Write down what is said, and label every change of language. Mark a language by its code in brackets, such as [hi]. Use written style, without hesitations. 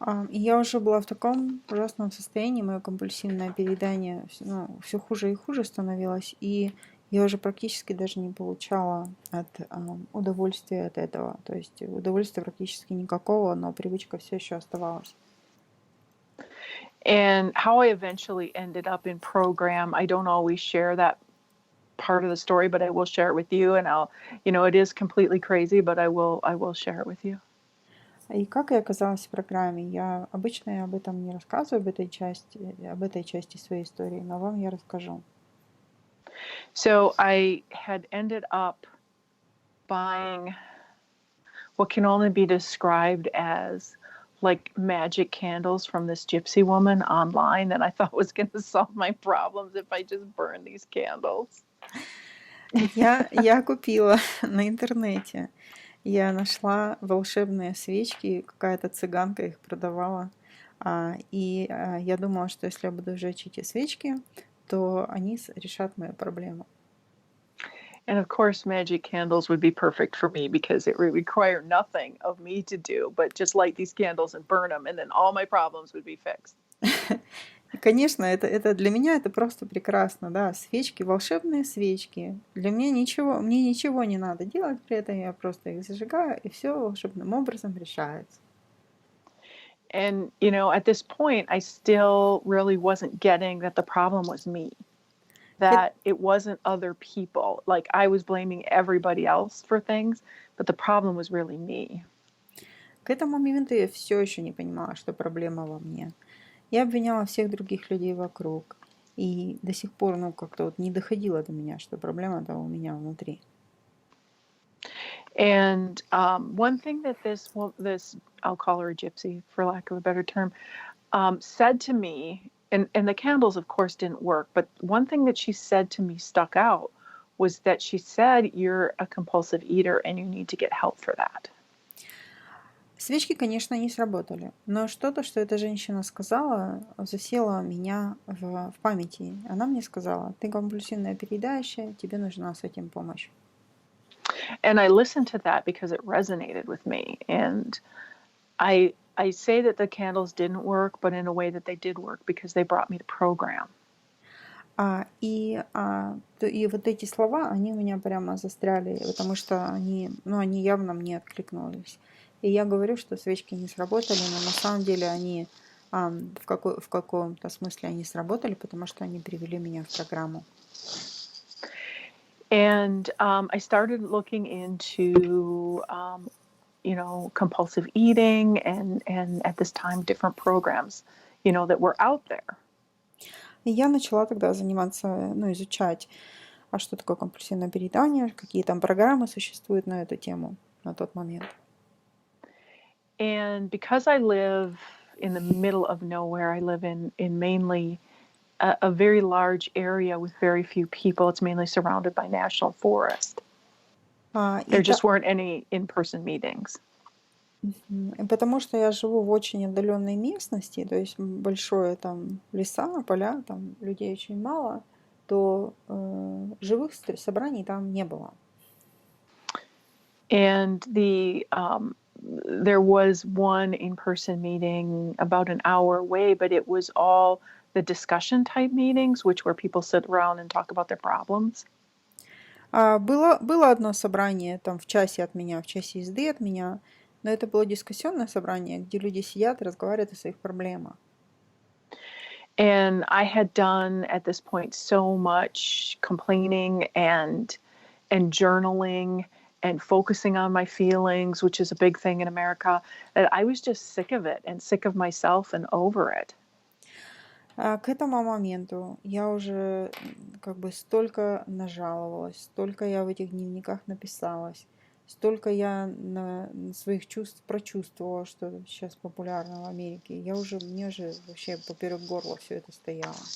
[ru] И я уже была в таком ужасном состоянии, мое компульсивное переедание все хуже и хуже становилось, и я уже практически даже не получала удовольствия от этого. То есть удовольствия практически никакого, но привычка все еще оставалась. [en] And how I eventually ended up in program, I don't always share that part of the story, but I will share it with you. And it is completely crazy, but I will share it with you. [ru] И как я оказалась в программе? Я обычно об этом не рассказываю, об этой части своей истории, но вам я расскажу. [en] So I had ended up buying what can only be described as like magic candles from this gypsy woman online that I thought was going to solve my problems if I just burned these candles. [ru] Я купила на интернете. Я нашла волшебные свечки, какая-то цыганка их продавала. И я думала, что если я буду жечь эти свечки, то они решат мою проблему. [en] And of course, magic candles would be perfect for me because it would require nothing of me to do, but just light these candles and burn them, and then all my problems would be fixed. [ru] И, конечно, это для меня это просто прекрасно, да, свечки, волшебные свечки. Мне ничего не надо делать при этом, я просто их зажигаю, и все волшебным образом решается. [en] And, at this point, I still really wasn't getting that the problem was me, that it wasn't other people. Like I was blaming everybody else for things, but the problem was really me. [ru] К этому моменту я все еще не понимала, что проблема во мне. Я обвиняла всех других людей вокруг. И до сих пор, как-то вот не доходило до меня, что проблема-то у меня внутри. [en] And one thing that this, I'll call her a gypsy for lack of a better term, said to me, and the candles, of course, didn't work, but one thing that she said to me stuck out was that she said, you're a compulsive eater and you need to get help for that. [ru] Свечки, конечно, не сработали, но что-то, что эта женщина сказала, засело меня в памяти. Она мне сказала, ты компульсивная переедающая, тебе нужна с этим помощь. [en] And I listened to that because it resonated with me. And I say that the candles didn't work, but in a way that they did work because they brought me to program. [ru] И вот эти слова, они у меня прямо застряли, потому что они явно мне откликнулись. И я говорю, что свечки не сработали, но на самом деле они в каком-то смысле они сработали, потому что они привели меня в программу. [en] And I started looking into, compulsive eating and at this time different programs, that were out there. [ru] И я начала тогда заниматься, изучать, что такое компульсивное переедание, какие там программы существуют на эту тему на тот момент. [en] And because I live in the middle of nowhere, I live in mainly a very large area with very few people. It's mainly surrounded by national forest. There just weren't any in-person meetings. [ru] Потому что я живу в очень отдаленной местности, то есть большое там леса, поля, там людей очень мало, то живых собраний там не было. [en] And there was one in-person meeting about an hour away, but it was all the discussion type meetings, which where people sit around and talk about their problems. [ru] Было одно собрание там в часе от меня, в часе езды от меня, но это было дискуссионное собрание, где люди сидят и разговаривают о своих проблемах. [en] And I had done at this point so much complaining and journaling and focusing on my feelings, which is a big thing in America, that I was just sick of it and sick of myself and over it. [ru] К этому моменту я уже как бы столько нажаловалась, столько я в этих дневниках написалась, столько я своих чувств прочувствовала, что сейчас популярно в Америке. Мне уже вообще поперек горла все это стояло.